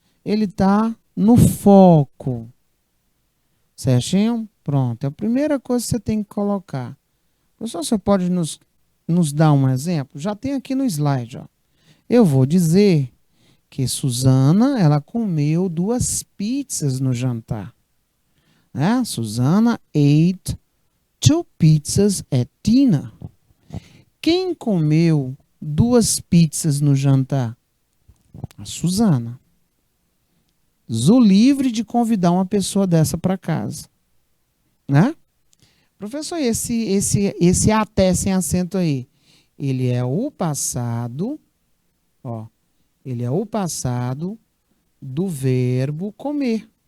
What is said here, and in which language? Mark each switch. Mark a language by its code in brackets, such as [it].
[pt] Ele está no foco. Certinho? Pronto. É a primeira coisa que você tem que colocar. Professor, você pode nos dar um exemplo? Já tem aqui no slide. Ó. Eu vou dizer que Suzana, ela comeu 2 pizzas no jantar. Né? [en] Suzana ate 2 pizzas at dinner. [pt] Quem comeu 2 pizzas no jantar? A Suzana. Sou livre de convidar uma pessoa dessa para casa. Né? Professor, esse até sem acento aí, ele é o passado, ó, ele é o passado do verbo comer.